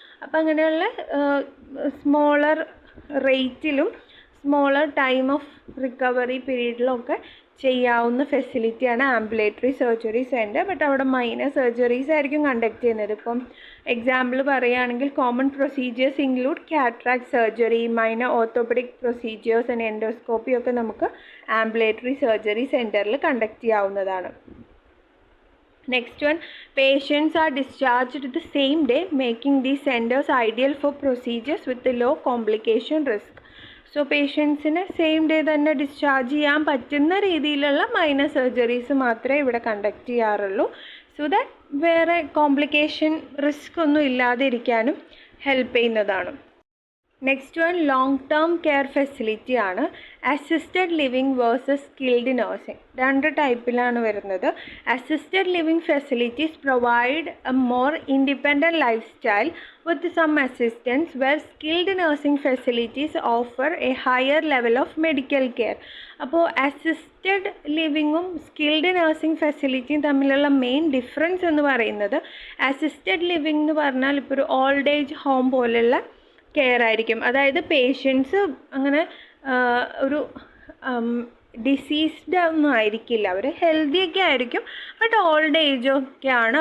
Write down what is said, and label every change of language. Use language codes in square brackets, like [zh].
[ml] അപ്പം അങ്ങനെയുള്ള smaller റേറ്റിലും smaller time of recovery പീരീഡിലൊക്കെ ചെയ്യാവുന്ന ഫെസിലിറ്റിയാണ് ആംബുലേറ്ററി സർജറി സെൻറ്റർ. ബട്ട് അവിടെ മൈനർ സർജറീസ് ആയിരിക്കും കണ്ടക്ട് ചെയ്യുന്നത്. ഇപ്പം എക്സാമ്പിൾ പറയുകയാണെങ്കിൽ [en] common procedures include cataract surgery, minor orthopaedic procedures and endoscopy [ml] ഒക്കെ നമുക്ക് ആംബുലേറ്ററി സർജറി സെൻറ്ററിൽ കണ്ടക്ട് ചെയ്യാവുന്നതാണ്. [en] Next one, patients are discharged the same day, making these centers ideal for procedures with a low complication risk. [ml] So പേഷ്യൻസിന് same day തന്നെ discharge ചെയ്യാൻ പറ്റുന്ന രീതിയിലുള്ള minor surgeries മാത്രമേ ഇവിടെ കണ്ടക്ട് ചെയ്യാറുള്ളൂ. സോ ദാറ്റ് വേറെ കോംപ്ലിക്കേഷൻ റിസ്ക് ഒന്നും ഇല്ലാതെ ഇരിക്കാനും ഹെൽപ്പ് ചെയ്യുന്നതാണ്. Next one long term care facility ആണ്. Assisted living versus skilled nursing, രണ്ട് ടൈപ്പിലാണ് വരുന്നത്. [en] Assisted living facilities provide a more independent life style with some assistance, where skilled nursing facilities offer a higher level of medical care. [ml] അപ്പോൾ assisted ലിവിങ്ങും skilled nursing ഫെസിലിറ്റിയും തമ്മിലുള്ള main difference എന്ന് പറയുന്നത്, assisted living എന്ന് പറഞ്ഞാൽ ഇപ്പോൾ ഒരു ഓൾഡ് ഏജ് ഹോം പോലെയുള്ള care ആയിരിക്കും. അതായത് പേഷ്യൻസ് അങ്ങനെ ഒരു ഡിസീസ്ഡ് ഒന്നും ആയിരിക്കില്ല, അവർ ഹെൽത്തിയൊക്കെ ആയിരിക്കും, ബട്ട് ഓൾഡ് ഏജൊക്കെയാണ്.